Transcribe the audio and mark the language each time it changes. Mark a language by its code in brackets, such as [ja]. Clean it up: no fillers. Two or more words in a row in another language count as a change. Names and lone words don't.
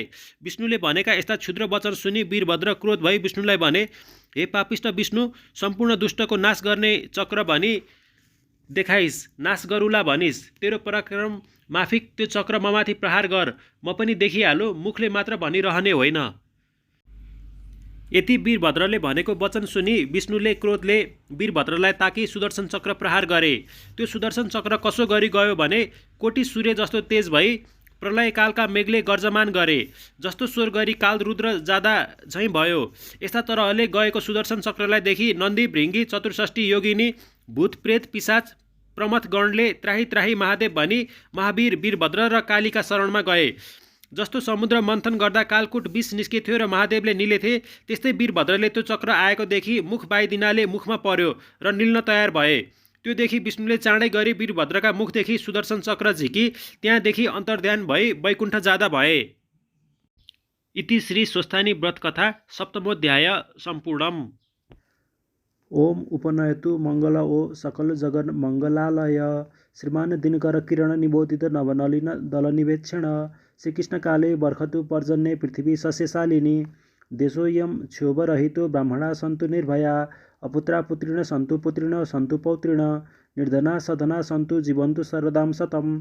[ne] विष्णुले भनेका यस्ता क्षुद्र वचन सुनि वीरभद्र क्रोध भई विष्णुलाई भने, हे पापिष्ट विष्णु, सम्पूर्ण दुष्टको नाश गर्ने चक्र भनी देखाइस्, नाश गरुला भनिस्, तेरो पराक्रम माफिक त्यो चक्र ममाथि प्रहार गर, म पनि देखिहालो, मुखले मात्र भनिरहने होइन। यति वीरभद्रले भनेको वचन सुनि विष्णुले क्रोधले वीरभद्रलाई ताकी सुदर्शन चक्र प्रहार गरे। त्यो सुदर्शन चक्र कसो गरी गयो भने, कोटी सूर्य जस्तो तेज भई प्रलयकालका मेघले गर्जमान गरे जस्तो स्वर गरी काल रुद्र जादा झैँ भयो। यस्ता तरहले गएको सुदर्शन चक्रलाई देखि नन्दी, भृङ्गी, चतुर्षष्ठी योगिनी, भूत, प्रेत, पिशाच, प्रमथगणले त्राही त्राही महादेव भनी महावीर वीरभद्र र कालीका शरणमा गए। जस्तो समुद्र मन्थन गर्दा कालकुट विष निस्केथ्यो र महादेवले निलेथे, त्यस्तै वीरभद्रले त्यो चक्र आएको देखि मुख बाइदिनाले मुखमा पर्यो र निल्न तयार भए। त्यो देखि विष्णुले चाँडै गरी वीरभद्रका मुखदेखि सुदर्शन चक्र झिकी त्यहाँदेखि अन्तर्ध्यान भई वैकुण्ठ जाँदा भए। [sa] इति श्री स्वस्थानी व्रत कथा सप्तमोऽध्याय सम्पूर्णम्। ओम उपनयतु मंगल ओ सकल जगन मंगलालय श्रीमान दिनकर किरण निबोधित नवनलिन दल निवेक्षण श्रीकृष्ण काले बर्खतु पर्जन्ये पृथ्वी सस्यशालिनी देशोऽयं क्षोभरहितो ब्राह्मणा सन्तु निर्भया अपुत्रा पुत्रिण सन्तु पुत्रिण सन्तु पौत्रिण निर्धना सधना सन्तु जीवन्तु सर्वदां शतं।